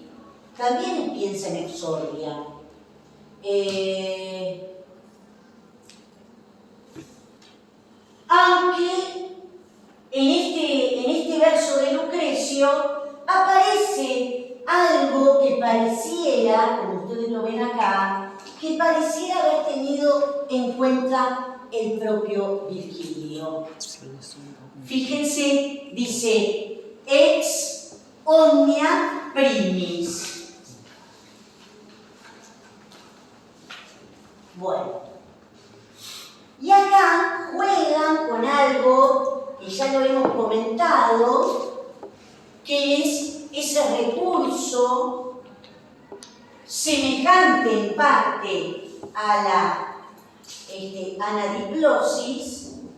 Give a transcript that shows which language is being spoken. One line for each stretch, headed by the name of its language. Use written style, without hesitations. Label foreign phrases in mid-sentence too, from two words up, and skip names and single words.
Spanish: También piensa en exordia. Aunque en este verso de Lucrecio aparece algo que pareciera, como ustedes lo ven acá, que pareciera haber tenido en cuenta el propio Virgilio. Fíjense, dice,
Latin: ex omnia primis.
Spanish: Bueno, y acá juegan con algo que ya lo hemos comentado, que es ese recurso semejante en parte a la anadiplosis.